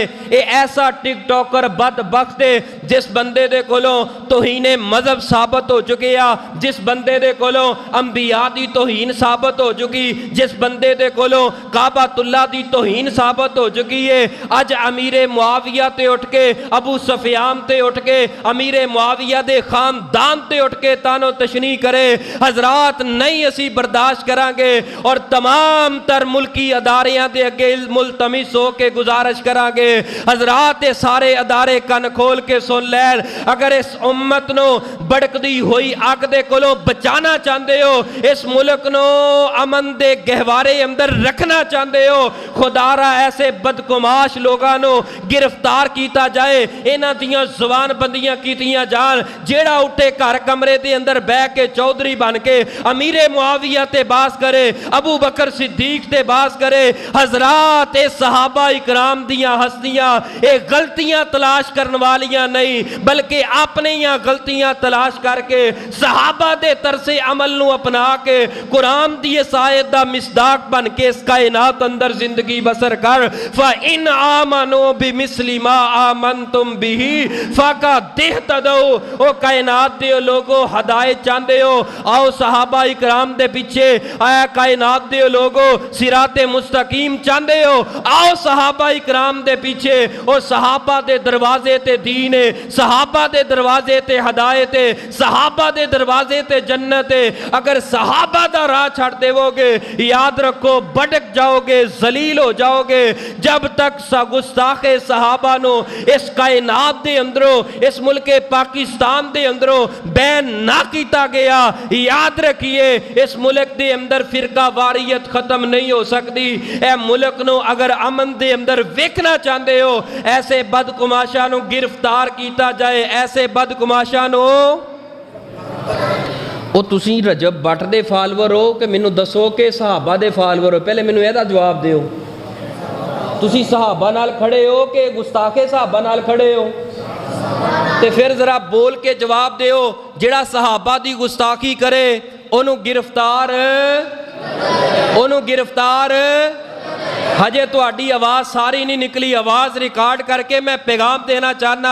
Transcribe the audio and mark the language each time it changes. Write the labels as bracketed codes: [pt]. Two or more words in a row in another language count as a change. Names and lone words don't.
[pa] اے ایسا ٹک ٹاکر بدبخت ہے جس بندے دے کولوں توہین مذہب ثابت ہو چکی ہے, جس بندے دے کولوں انبیاء دی توہین ثابت ہو چکی, جس بندے دے کولوں کعبۃ اللہ دی توہین ثابت ہو چکی ہے. اج امیر معاویہ تے اٹھ کے ابو سفیان تے اٹھ کے امیر معاویہ دے خاندان تے اٹھ کے تانو تشنیع کرے حضرات نہیں اسی برداشت کریں گے, اور تمام تر ملکی اداریاں دے اگے ملتمس ہو کے گزارش کریں گے حضرات سارے ادارے کن کھول کے سن لین, اگر اس امت نو بڑکدی ہوئی اگ دے کولوں بچانا چاہندے ہو, اس ملک نو امن دے گہوارے اندر رکھنا چاہندے ہو, خدا را ایسے بدکماش لوگاں نو گرفتار کیتا جائے, انہاں دیاں زبان بندیاں کیتیاں جان جیڑا اٹھے گھر کمرے دے اندر بہ کے چودھری بن کے امیر معاویہ تے باس کرے, ابو بکر صدیق تے باس کرے. حضرات اے صحابہ اکرام دیاں ہستیاں اے غلطیاں تلاش کرن والیاں نہیں بلکہ اپنے یہاں غلطیاں تلاش کر کے صحابہ دے طرز عمل نو اپنا کے قرآن دی اس آیت دا مصداق بن کے اس کائنات اندر زندگی بسر کر. [ar] فَإِنْ آمَنُوا بِمِثْلِ مَا آمَنْتُمْ بِهِ فَقَدِ اهْتَدَوْا. [pa] او کائنات دے لوگو ہدایت چاندے ہو, آؤ صحابہ اکرام دے پیچھے, آیا کائنات دے لوگو صراط مستقیم چاندے ہو, آؤ صحابہ اکرام دے پیچھے, او صحابہ دے دروازے تے دین ہے, صحابہ دے دروازے تے ہدایت ہے, صحابہ دے دروازے تے جنت ہے. اگر صحابہ دا راہ چھڑ دے وہ گے یاد رکھو بڑک جاؤ گے, ذلیل ہو جاؤ گے. جب تک گستاخ صحابہ نو اس کائنات دے اندروں اس ملک پاکستان دے اندروں بین نہ کیتا گیا, یاد رکھیے اس ملک دے اندر فرقہ واریت [ur] ختم نہیں ہو سکتی. [pa] اے ملک نو اگر امن دے اندر ویکھنا چاہندے ہو ایسے بدکماشاں نو گرفتار کیتا جائے, ایسے بدکماشاں نو. او تسی رجب بٹ دے فالور ہو کہ مینوں دسو کہ صحابہ دے فالور ہو؟ پہلے مینوں ایدہ جواب دیو. تسی صحابہ نال کھڑے ہو کہ گستاخ صحابہ نال کھڑے ہو؟ تے پھر ذرا بول کے جواب دیو. جڑا صحابہ دی گستاخی کرے انہوں گرفتار ہجے تو آڈی آواز ساری نہیں نکلی, آواز ریکارڈ کر کے میں پیغام دینا چاہنا.